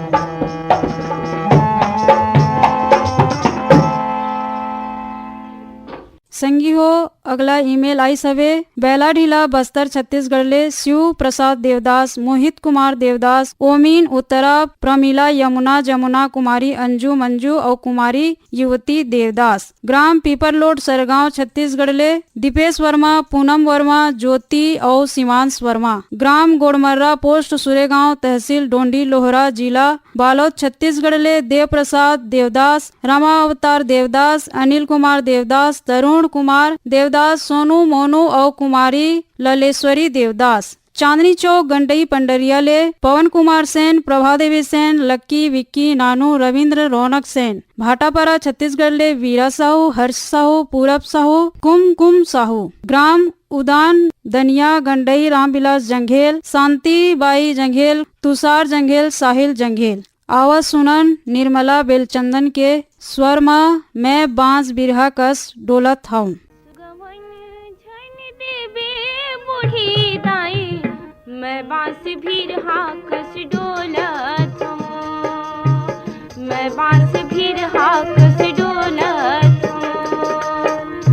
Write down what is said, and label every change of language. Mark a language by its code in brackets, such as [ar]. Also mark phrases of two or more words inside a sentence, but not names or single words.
[hne] संगी हो अगला ईमेल आई सवे बेला ढीला बस्तर छत्तीसगढ़ ले शिव प्रसाद देवदास, मोहित कुमार देवदास, ओमीन उत्तरा, प्रमिला यमुना, जमुना कुमारी, अंजू मंजू और कुमारी युवती देवदास। ग्राम पीपरलोड सरगांव छत्तीसगढ़ ले दीपेश वर्मा, पूनम वर्मा, ज्योति और सीमांश वर्मा। ग्राम गोड़मर्रा पोस्ट सुरेगांव, तहसील डोंडी लोहरा, जिला बालोद छत्तीसगढ़ ले देव प्रसाद देवदास, रमा अवतार देवदास, अनिल कुमार देवदास, तरुण कुमार देवदास, सोनू मोनू और कुमारी ललेश्वरी देवदास। चांदनी चौक गंडई पंडरिया ले पवन कुमार सेन, प्रभा देवी सेन, लक्की विक्की नानू, रविंद्र रौनक सेन। भाटापारा छत्तीसगढ़ ले वीरा साहू, हर्ष साहू, पूरब साहू, कुम साहू। ग्राम उदान दनिया गंडई रामविलास जंघेल, शांति बाई जंघेल, तुषार जंघेल, साहिल जंघेल। आवाज सुनन निर्मला बेलचंदन के स्वर में मैं बांस बिरहा कस डोलत हूँ। बूढ़ी दाई मैं बांस बिरहा कस डोलत हूँ, मैं बांस बिरहा कस डोलत हूँ।